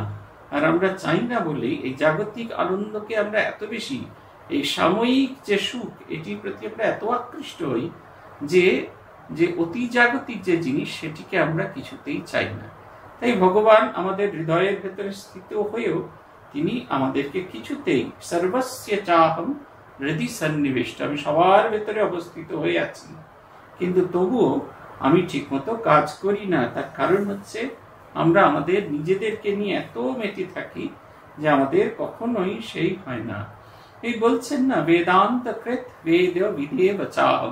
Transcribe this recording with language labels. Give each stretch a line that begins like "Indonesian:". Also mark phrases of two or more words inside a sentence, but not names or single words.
Bangla: আর আমরা চাই না বলেই এই জাগতিক আনন্দকে আমরা এত বেশি, এই সাময়িক যে সুখ, এটির প্রতি আমরা এত আকৃষ্ট হই যে যে অতি জাগতিক যে জিনিস, সেটিকে আমরা কিছুতেই চাই না। তাই ভগবান আমাদের হৃদয়ের ভেতরে স্থিত হয়েও তিনি আমাদেরকে কিছুতেই,
Sanskrit: সর্বস্য চাহম হৃদি সন্নিবিষ্ট,
Bangla: আমি সবার ভেতরে অবস্থিত হয়ে আছি, কিন্তু তবুও আমি ঠিকমতো কাজ করি না। তার কারণ হচ্ছে আমরা আমাদের নিজেদেরকে নিয়ে এত মেতে থাকি যে আমাদের কখনোই সেই হয় না। এই বলছেন না,
Sanskrit: বেদান্ত কৃত বেদ বিধে বচাহম।